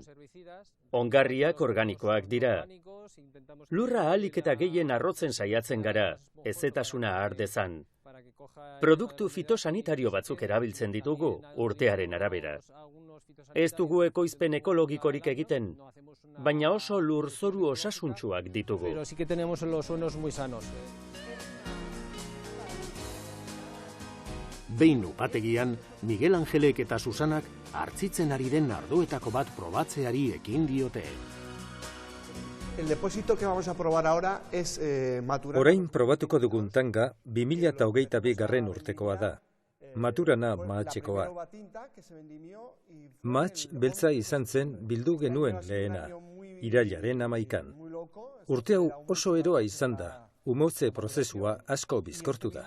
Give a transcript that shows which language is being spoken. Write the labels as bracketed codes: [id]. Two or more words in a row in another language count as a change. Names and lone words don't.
[eu] Ongarriak organikoak dira. Lurra ahalik eta gehien arrotzen saiatzen gara, ezetasuna har dezan. Produktu fitosanitario batzuk erabiltzen ditugu urtearen arabera. Ez dugu ekoizpen ekologikorik egiten, baina oso lurzoru osasuntsuak ditugu. [es] Pero sí que tenemos los suelos muy sanos. [eu] Behin upategian, Miguel Angelek eta Susanak hartzitzen ari den ardoetako bat probatzeari ekin diote. [es] El depósito que vamos a probar ahora es Maturana. [eu] Orain probatuko dugun tanga 2022 urtekoa da. Maturana mahatxekoa. Mahatx beltza izan zen bildu genuen lehena, irailaren 11an. Urte hau oso eroa izan da, umotze prozesua asko bizkortu da.